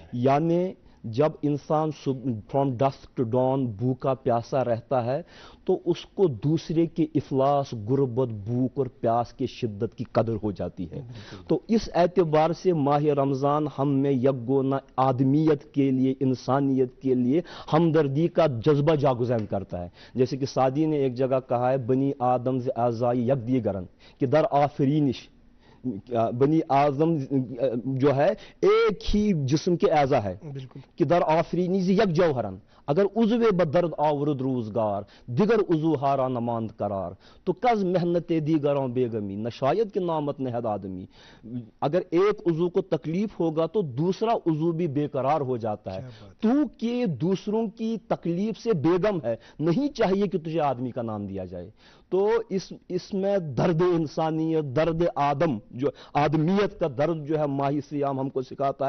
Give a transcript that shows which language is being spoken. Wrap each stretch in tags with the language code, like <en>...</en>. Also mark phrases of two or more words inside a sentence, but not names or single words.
<ur>یعنی جب انسان</ur> <en>from dusk to dawn</en> <ur>بھوکا پیاسا رہتا ہے تو اس کو دوسرے کے افلاس، غربت، بھوک اور پیاس کی شدت کی قدر ہو جاتی ہے. تو اس اعتبار سے ماہ رمضان ہم میں یکگونا آدمیت کے لیے، انسانیت کے لیے ہمدردی کا جذبہ جاگزین کرتا ہے.</ur> <fa>جیسے کہ سعدی نے ایک جگہ کہا ہے</fa> <ur>بنی آدم ز اعضائی یک دیگرن کہ در آفرینش، بنی آدم جو ہے ایک ہی جسم کے اعضا ہے</ur> <fa>کہ در آفرینی یک جوہرن، اگر عضو بدرد آورد روزگار دیگر عضو ہارا نماند قرار تو کز محنت دیگروں بیگمی نہ شاید کہ نامت نہد آدمی.</fa> <ur>اگر ایک عضو کو تکلیف ہوگا تو دوسرا عضو بھی بے قرار ہو جاتا ہے. تو کہ دوسروں کی تکلیف سے بیگم ہے، نہیں چاہیے کہ تجھے آدمی کا نام دیا جائے. تو اس میں درد انسانیت، درد آدم، جو آدمیت کا درد جو ہے ماہ سیام ہم کو سکھاتا ہے.</ur>